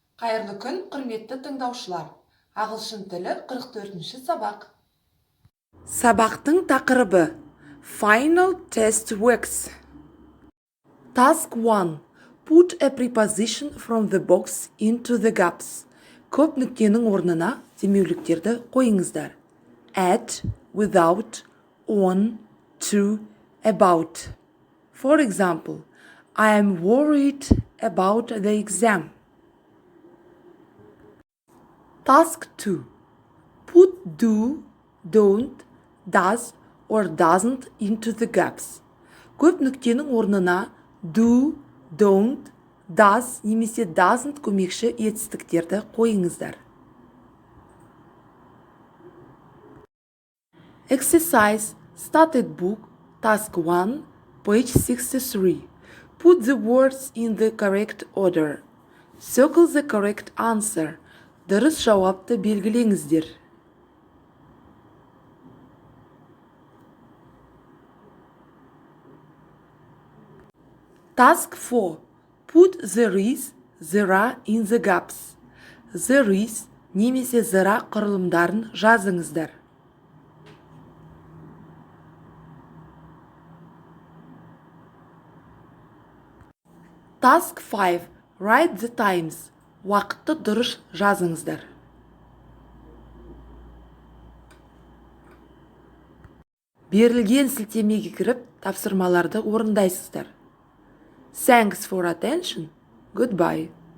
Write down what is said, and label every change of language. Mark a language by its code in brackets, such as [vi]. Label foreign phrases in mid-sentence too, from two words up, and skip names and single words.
[kk] Қайырлы күн, құрметті тыңдаушылар. Ағылшын тілі 44-ші сабақ. Сабақтың тақырыбы [en] Final Test Works. Task 1. Put a preposition from the box into the gaps. [kk] Көп нүктенің орнына демеуліктерді қойыңыздар. [en] At, without, on, to, about. For example, I am worried about the exam. Task 2. Put do, don't, does or doesn't into the gaps. [kk] Көп нүктенің орнына [en] do, don't, does [kk] немесе doesn't көмекші етістіктерді қойыңыздар. [en] Exercise Started Book, Task 1, page 63. Put the words in the correct order. Circle the correct answer. [kk] Дұрыс жауапты белгілеңіздер. [en] Task 4. Put there is, there are in the gaps. There is [kk] немесе [en] there are [kk] құрылымдарын жазыңыздар. [en] Task 5. Write the times. [kk] Уақытты дұрыс жазыңыздар. Берілген сілтемеге кіріп, тапсырмаларды орындайсыздар. [en] Thanks for attention. Goodbye.